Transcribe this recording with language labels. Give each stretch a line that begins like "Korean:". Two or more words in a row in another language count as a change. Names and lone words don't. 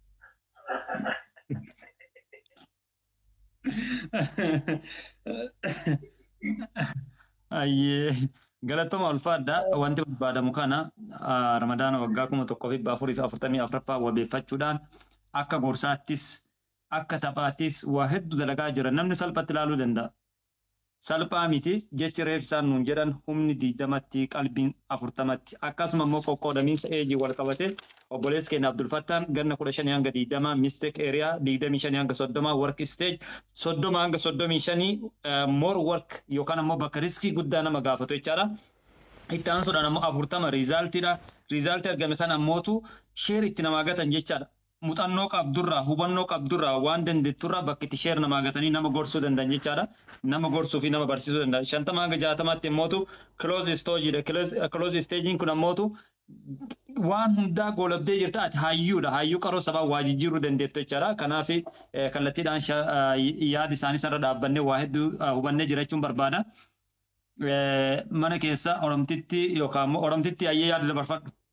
Oromo: Ayyee galatama ulfaadha wanti barbaadamu kana ramadaana waggaa 1444 wabeeffachuudhaan akka gorsaattis akka taphaattis waa hedduu dalagaa jira namni salphatti ilaaluu danda'a. Salphaa miti jechi reefsaan nuun jedhan humni 20tti qalbiin 40tti akkasuma immoo qoqqoodamiinsa eejii wal qabate obboleessi keenya Abdul Fattaan ganna 15 hanga 20
English: mistake area
Oromo: 25 hanga 30
English: work stage
Oromo: 30 hanga 35
English: more work
Oromo: yookaan ammoo bakka riskii guddaa nama gaafatu jechaadha. Itti aansuudhaan ammoo 40 riizaaltiidha. Riizaaltii argame kana ammootu sheer itti namaa gatan jechaadha. Muuxannoo qabdurraa hubannoo qabdurraa waan dandeetturraa bakka itti sheer namaa gatanii nama gorsuu danda'an jechaadha. Nama gorsuu fi nama barsiisuu danda'a. 50 hanga 60tti ammootu
English: close stage'idha. Close stage'iin
Oromo: kun ammootu waan hundaa goolabdee jirta ati hayyuudha. Hayyuu qaroo sabaa waa jijjiiruu dandeettu jechaadha. Kanaaf kallattiidhaan yaada isaanii sanarra dhaabbannee waa hedduu hubannee jirachuun barbaada. Mana keessa Oromtitti yookaan Oromtitti ayyee yaada dabarfadhu.